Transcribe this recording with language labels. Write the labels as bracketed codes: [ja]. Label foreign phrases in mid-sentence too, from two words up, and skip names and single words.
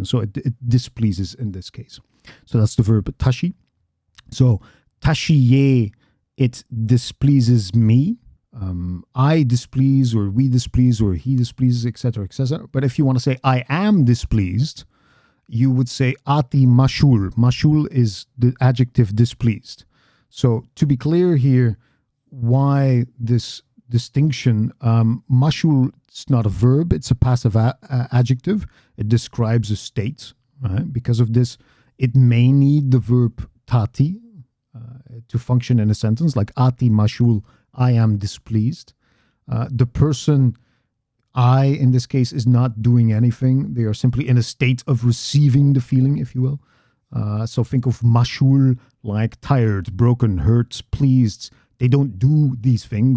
[en] So it displeases in this case. So that's the verb tashi. So tashiye, it displeases me. I displease, or we displease, or he displeases, etc., etc. But if you want to say I am displeased, you would say [art] ati mashul. [en] Mashul is the adjective displeased. So to be clear here, why this distinction? Mashul is not a verb; it's a passive adjective. It describes a state. Right? Because of this, it may need the verb tati to function in a sentence, like [art] ati mashul. [en] I am displeased. The person, I, in this case, is not doing anything. They are simply in a state of receiving the feeling, if you will. So think of mashul like tired, broken, hurt, pleased. They don't do these things.